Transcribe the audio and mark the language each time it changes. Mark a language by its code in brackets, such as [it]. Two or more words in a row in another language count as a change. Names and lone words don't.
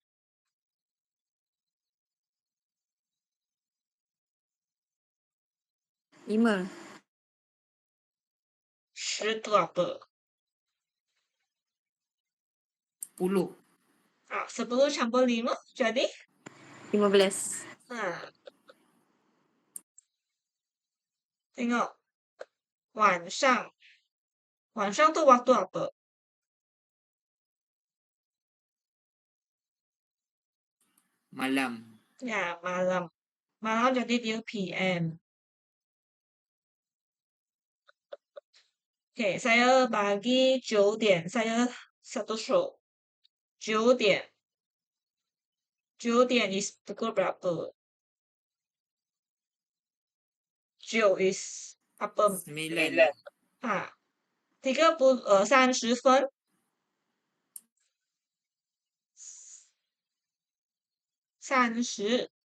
[ms] 5. 10 tu apa? 10. 10 campur 5 jadi? 15. Tengok. 晚上. 晚上 tu waktu apa? Malam. Ya, malam. Malam jadi dia PM. Oke, saya bagi 9 点. Saya 1数。9点. 9点 is pukul berapa? 9 is apa? 9. 30 分. 30.